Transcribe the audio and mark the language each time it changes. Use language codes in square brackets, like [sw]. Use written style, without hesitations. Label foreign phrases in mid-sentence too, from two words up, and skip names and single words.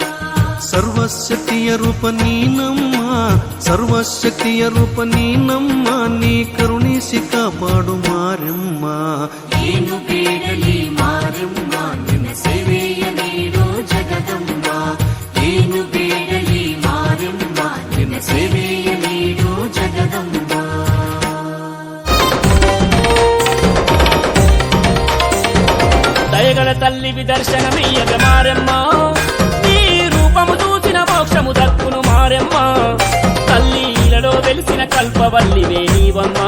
[kn] ಸರ್ವಶಕ್ತಿಯ ರೂಪ ನೀನಮ್ಮ ಸರ್ವಶಕ್ತಿಯ ರೂಪ ನೀನಮ್ಮ ನೀ ಕರುಣಿಸಿ ಕಾಪಾಡು ಮಾರಮ್ಮ ಏನು ಬೇಡಲಿ ಮಾರಮ್ಮ ನಿನ್ನ ಸೇವೆಯ ನೀಡು ಜಗದಂಬ ಏನು ಬೇಡಲಿ ಮಾರಮ್ಮ ನಿನ್ನ ಸೇವೆಯ ನೀಡು ಜಗದಂಬ [te] దయగల తల్లి విదర్శనమియ్యగ మారెమ్మ నీ రూపము చూసిన మోక్షము దక్కును మారెమ్మ తల్లి తల్లిలలో వెలిసిన కల్పవల్లివే నీవమ్మా